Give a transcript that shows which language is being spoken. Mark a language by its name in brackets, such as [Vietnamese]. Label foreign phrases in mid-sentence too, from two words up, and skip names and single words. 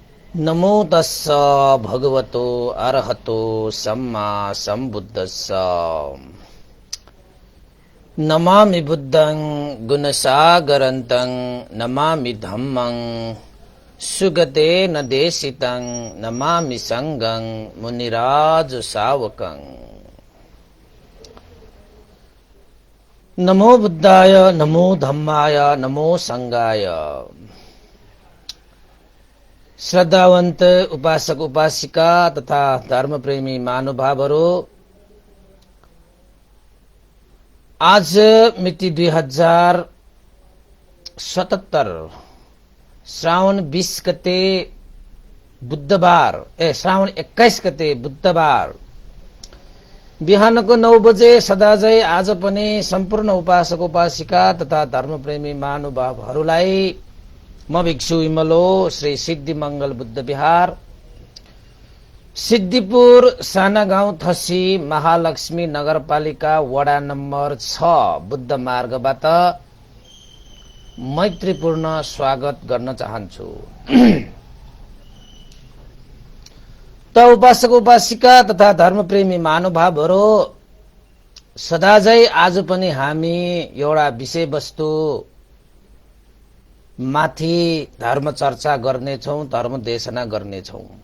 [Pali] नमो तस्स भगवतो अरहतो सम्मा सम्बुद्धस्स। नमामि बुद्धं गुणसागरन्तं नमामि धम्मं सुगतेन देशितं नमामि संघं मुनिराज सावकं। नमो बुद्धाय नमो धम्माय नमो संघाय। [Nepali] श्रद्धावन्त उपासक उपासिका तथा धर्मप्रेमी महानुभावहरू, आज मिति 2077 श्रावण 20 गते बुधबार श्रावण 21 गते बुधबार बिहानको 9 बजे सदाझै आज पनि सम्पूर्ण उपासक उपासिका तथा धर्मप्रेमी महानुभावहरूलाई म भिक्षु विमलो श्री सिद्धि मंगल बुद्ध विहार सिद्धिपुर साना गाउँ थसी महालक्ष्मी नगरपालिका वडा नम्बर 6 बुद्ध मार्गबाट मैत्रीपूर्ण स्वागत गर्न चाहन्छु। त उपासक उपासिका तथा धर्मप्रेमी महानुभावहरू, सदाझै आज पनि हामी एउटा विषयवस्तु माथि धर्म चर्चा गर्नेछौं, धर्म देशना गर्नेछौं।